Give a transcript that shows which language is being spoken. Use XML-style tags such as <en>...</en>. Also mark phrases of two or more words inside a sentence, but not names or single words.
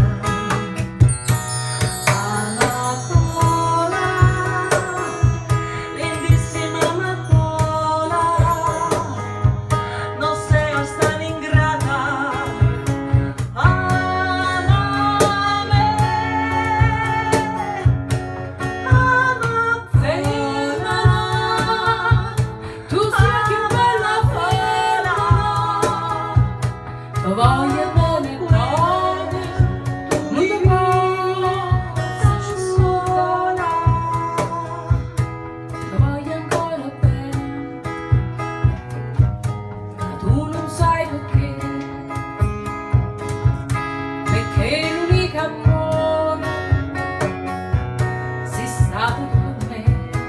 <es>Amapola, lindísima amapola, no seas tan ingrata.</es> <it>Tu sei più bella femmina, voglio bene nove, non ti posso sola, voglio ancora bene, ma tu non sai perché, perché l'unica amore sei stato tu per me.</it>